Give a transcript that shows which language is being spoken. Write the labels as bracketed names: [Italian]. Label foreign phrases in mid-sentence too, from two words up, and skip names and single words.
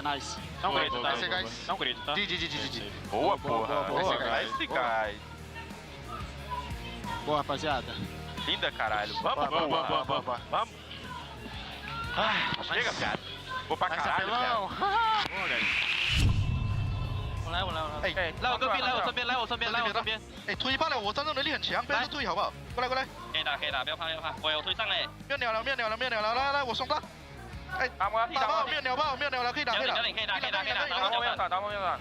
[Portuguese] Não grita, tá? Não grita, tá? Boa, porra. [English] Nice, guys. [Portuguese] Boa, rapaziada. Linda, caralho. Vamos. Chega, cara. Vou pra caralho, cara. Boa, guys. [Chinese] 来我这边。哎，推爆了，我战斗能力很强，不要推好不好？过来。可以打，不要怕。我有推上嘞。没有鸟了，来，我送他。哎，打爆，没有鸟了，可以打。可以打。打爆没有打。